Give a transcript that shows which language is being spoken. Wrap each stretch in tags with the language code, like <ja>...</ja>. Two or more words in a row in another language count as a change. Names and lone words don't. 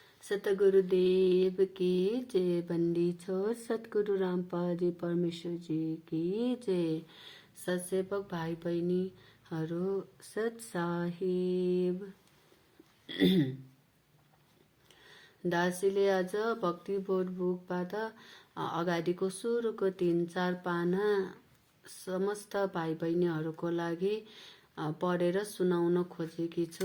<hi>सतगुरुदेव की जय। बंदी छोड़ सतगुरु रामपाल जी परमेश्वर जी की जय।</hi> <ne>सत्सेवक भाइ बहिनीहरू सत साहिब। दासीले आज भक्ति बोध बुकबाट अगाडिको सुरुको 3-4 पाना समस्त भाइ बहिनीहरूको लागि पढेर सुनाउन खोजेकी छु।</ne>